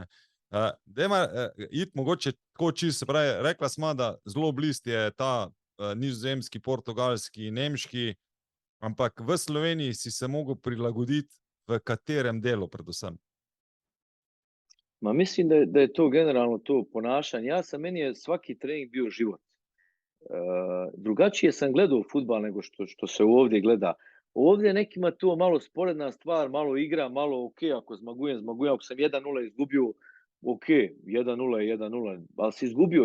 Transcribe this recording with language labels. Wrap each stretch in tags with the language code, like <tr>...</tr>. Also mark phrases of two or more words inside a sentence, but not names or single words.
<sl>Dajmo iti mogoče tako čisto, se pravi, rekla smo, da zelo blizu je ta nizozemski, portugalski, nemški, ampak v Sloveniji si se mogel prilagoditi v katerem delu predvsem?</sl> <bs>Ma mislim da je to generalno to ponašanje. Meni je svaki trening bio život. Drugačije sam gledao fudbal nego što se ovdje gleda. Ovdje nekima to malo sporedna stvar, malo igra, malo ok, ako zmagujem, ako sam 1-0 izgubio, ok, 1-0 je 1-0, ali si izgubio.</bs>